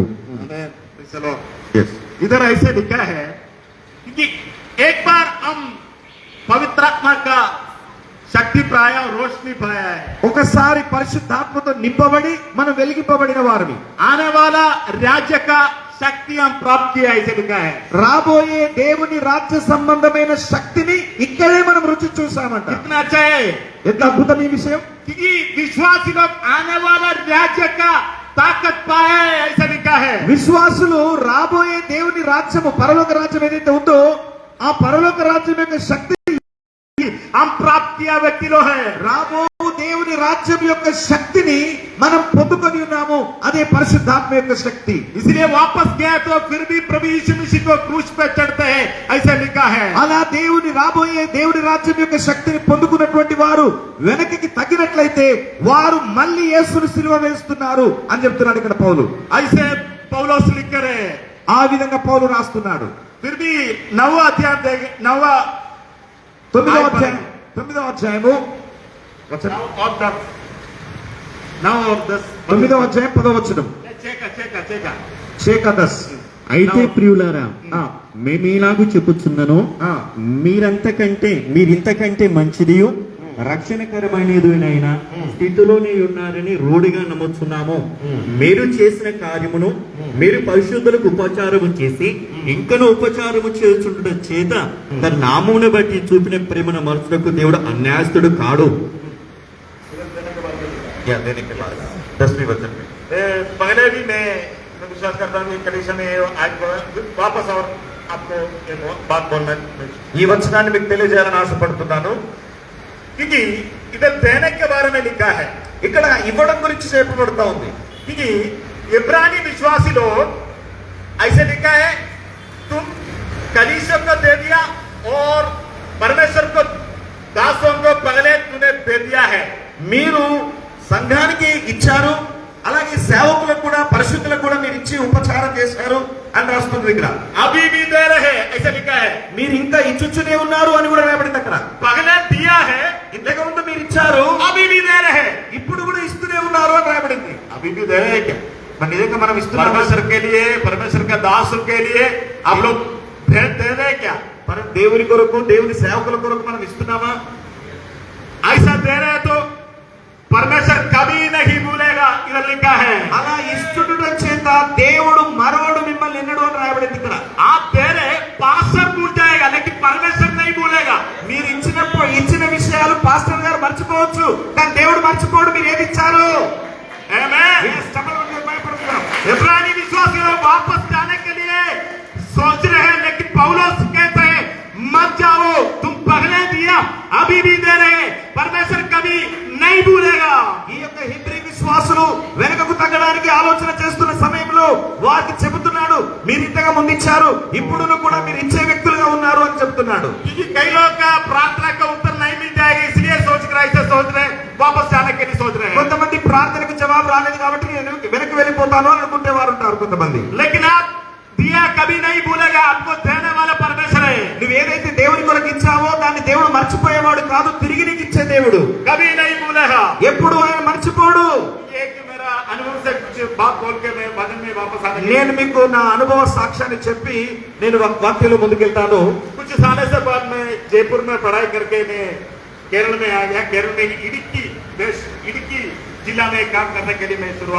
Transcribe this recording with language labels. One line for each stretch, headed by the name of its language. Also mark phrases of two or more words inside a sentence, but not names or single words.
Hindi: आमेन चलो इधर ऐसे लिखा है कि एक बार हम पवित्र आत्मा का शक्ति पाया और रोशनी पाया है
Telugu: ఒకసారి పరిశుద్ధాత్మతో నింపబడి మనం వెలిగింపబడిన వారిని
Hindi: आने वाला राज्य का शक्ति हम प्राप्त किया ऐसे लिखा है
Telugu: రాబోయే దేవుని రాజ్య సంబంధమైన శక్తిని ఇక్కడే మనం రుచి చూసామంట.
Hindi: कितना अच्छा है
Telugu: ఎంత అద్భుతం ఈ విషయం.
Hindi: कि विश्वासी लोग आने वाला राज्य का ताकत पाए ऐसा लिखा है
Telugu: విశ్వాసులు రాబోయే దేవుని రాజ్యము పరలోక రాజ్యం ఏదైతే ఉందో ఆ పరలోక రాజ్యం యొక్క శక్తి
Hindi: हम प्राप्त किया व्यक्ति लोग है
Telugu: రాబో దేవుని రాజ్యం యొక్క శక్తిని మనం పొందుకొని ఉన్నాము. అదే పరిశుద్ధాత్మ యొక్క శక్తి.
Hindi: इसलिए वापस गया तो फिर भी प्रभु यीशु मसीह को क्रूस पे चढ़ते हैं ऐसा लिखा है
Telugu: అలా రాబోయే దేవుని రాజ్యం యొక్క శక్తిని పొందుకున్నటువంటి వారు వెనక్కి తగ్గినట్లయితే వారు మళ్ళీ యేసుని సిలువ వేస్తున్నారు అని చెప్తున్నాడు ఇక్కడ పౌలు.
Hindi: ऐसे पौलुस लिख कर है
Telugu: ఆ విధంగా పౌలు రాస్తున్నాడు.
Hindi: फिर भी 9वां अध्याय देखें 9वां
Telugu: 9వ అధ్యాయము 9వ అధ్యాయం 10వ వచనం. చేకదస్ అయితే ప్రియులారా మేమేలాగూ చెప్పుచున్నను ఆ. మీరింతకంటే మంచిదియు రక్షణకరమైనదైనా స్థితిలోనే ఉన్నారని రూఢిగా నమ్ముచున్నాము. మీరు చేసిన కార్యమును మీరు పరిశుద్ధులకు ఉపచారము చేసి ఇంకను ఉపచారము చేస్తుండట చేత తన నామమును బట్టి చూపిన ప్రేమను మనుషులకు దేవుడు అన్యాయస్తుడు కాడు.
Hindi: देने के बाद 10वीं वचन में पहले भी मैं विश्वास करता हूँ कि कलीसिया में आज वापस और आपको ये बात बोलना
Telugu: ఈ వచనాన్ని మీకు తెలియజేయాలని ఆశపడుతున్నాను.
Hindi: क्योंकि इधर देने के बारे में लिखा है
Telugu: ఇక్కడ ఇవ్వడం గురించి చెప్పబడుతా ఉంది.
Hindi: क्योंकि इब्रानी विश्वासी लोग ऐसे लिखा है तुम कलीसिया को दे दिया और परमेश्वर को दासों को पहले तूने दे दिया है
Telugu: మీరు సంఘానికి ఇచ్చారు, అలాగే సేవకులకు కూడా పరిశుద్ధులకు కూడా మీరు ఇచ్చి ఉపచారం చేశారు అని రాస్తుంది ఇక్కడ.
Hindi: अभी भी दे रहे ऐसा लिखा है
Telugu: మీరు ఇంకా ఇచ్చుచునే ఉన్నారు అని కూడా రాయబడింది అక్కడ.
Hindi: पहले दिया है
Telugu: ఇంతకు ముందు మీరు ఇచ్చారు,
Hindi: अभी भी दे रहे
Telugu: ఇప్పుడు కూడా ఇస్తూనే ఉన్నారు అని రాయబడింది.
Hindi: अभी भी दे रहे हैं क्या
Telugu: మరి నిజంగా మనం ఇస్తున్నాం.
Hindi: परमेश्वर के लिए परमेश्वर का दासों के लिए आप लोग भेंट दे रहे हैं क्या
Telugu: మనం దేవుని కొరకు దేవుని సేవకుల కొరకు మనం ఇస్తున్నామా?
Hindi: ऐसा दे रहे हैं तो परमेश्वर कभी नहीं भूलेगा इधर लिखा है
Telugu: అలా ఇస్తుండటం చేత దేవుడు మరవడు మిమ్మల్ని ఎన్నడూ అని రాయబడింది ఇక్కడ.
Hindi: आप दे रहे पास्टर भूल जाएगा लेकिन परमेश्वर नहीं भूलेगा
Telugu: మీరు ఇచ్చిన విషయాలు పాస్టర్ గారు మర్చిపోవచ్చు, కానీ దేవుడు మర్చిపోడు మీరు ఏది ఇచ్చారు.
Hindi: आमेन इब्रानी विश्वासी लोग वापस जाने के लिए सोच रहे हैं लेकिन पौलुस कहते हैं मत जाओ तुम पहले दिया अभी भी दे रहे परमेश्वर कभी नहीं भूलेगा
Telugu: ఈ యొక్క హిబ్రీ విశ్వాసులు వెనుకకు తగ్గడానికి ఆలోచన చేస్తున్న సమయంలో వారికి చెబుతున్నాడు మీరు ఇంతగా ముందు ఇచ్చారు, ఇప్పుడు కూడా మీరు ఇచ్చే వ్యక్తులుగా ఉన్నారు అని చెప్తున్నాడు.
Hindi: क्योंकि कई लोग का प्रार्थना का उत्तर नहीं मिल जाएगा इसलिए सोच कर ऐसे सोच रहे वापस जाने के लिए सोच रहे हैं
Telugu: కొంతమంది ప్రార్థనకు జవాబు రాలేదు కాబట్టి నేను వెనక్కి వెళ్ళిపోతాను అని అనుకుంటే వారు ఉంటారు కొంతమంది.
Hindi: लेकिन आप दिया कभी नहीं भूलेगा आपको देने वाला परमेश्वर है
Telugu: నువ్వు ఏదైతే దేవుని కొరకు ఇచ్చావో దాన్ని దేవుడు మర్చిపోయేవాడు కాదు, తిరిగి నీకు ఇచ్చే దేవుడు.
Hindi: कभी नहीं भूलेगा
Telugu: ఎప్పుడు ఆయన మర్చిపోడు.
Hindi: एक मेरा अनुभव से कुछ बात बोल के मैं भजन में वापस आने
Telugu: నేను మీకు నా అనుభవ సాక్ష్యాన్ని చెప్పి నేను వాక్యంలో ముందుకెళ్తాను.
Hindi: कुछ सालों से बाद मैं जयपुर में पढ़ाई करके मैं केरल में आ गया केरल में इडुक्की जिला में काम करने के लिए मैं शुरुआत